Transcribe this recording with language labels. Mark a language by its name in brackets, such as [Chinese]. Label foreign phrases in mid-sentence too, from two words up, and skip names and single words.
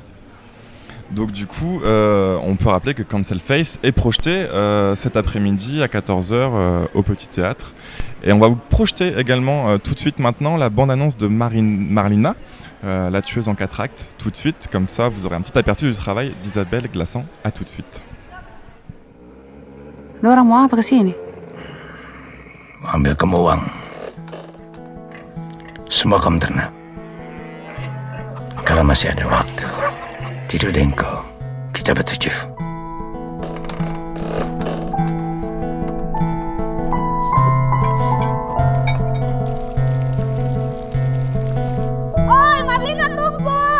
[French] Donc du coup, on peut rappeler que Cancel Face est projeté cet après-midi à 14h au Petit Théâtre. Et on va vous projeter également tout de suite maintenant la bande-annonce de Marlina, la tueuse en 4 actes, tout de suite. Comme ça, vous aurez un petit aperçu du travail d'Isabelle Glachan. À tout de suite. [Indonesian] Lo orang mau apa kesini? Ambil kamu uang. Semua kamu ternak. Kalau masih ada waktu, tidur deh engkau. Kita bertujuh. Oi, Marlina, tunggu!